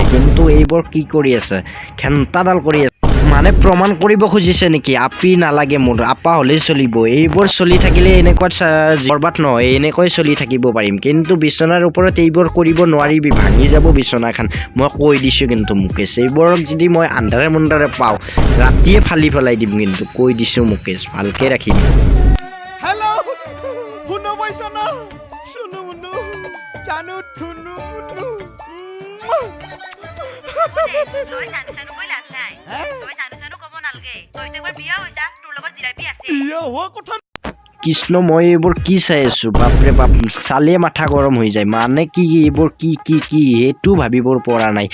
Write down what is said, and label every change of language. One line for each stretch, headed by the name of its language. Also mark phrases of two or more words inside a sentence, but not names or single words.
Assamese: কিন্তু এইবোৰ কি কৰি আছে, ঘেণ্টাডাল কৰি আছে, মানে প্ৰমাণ কৰিব খুজিছে নেকি আপি নালাগে মোৰ, আপা হ'লেই চলিব। এইবোৰ চলি থাকিলে এনেকুৱা বৰবাদ নহয়, এনেকৈ চলি থাকিব পাৰিম। কিন্তু বিচনাৰ ওপৰত এইবোৰ কৰিব নোৱাৰিবি, ভাঙি যাব বিচনাখন, মই কৈ দিছোঁ। কিন্তু মুকেশ এইবোৰক যদি মই আন্ধাৰে মুন্ধাৰে পাওঁ, ৰাতিয়ে ফালি পেলাই দিম। কিন্তু কৈ দিছোঁ মুকেশ, ভালকৈ ৰাখিবি। हेलो हुनु पैसा ना सुनु मुनु जानु थुनु मुनु তই জানো কৈ লাভ নাই। তই জানো ক'ব নালাগে। তইতো এবাৰ বিয়া হৈছা, তোৰ লগত জিলাপি আছে। বিয়া হোৱা কথা কৃষ্ণ, মই এইবোৰ কি চাই আছোঁ, বাপৰে বাপ, চালিয়ে মাথা গৰম হৈ যায়। মানে কি এইবোৰ কি সেইটো ভাবিবৰ পৰা নাই।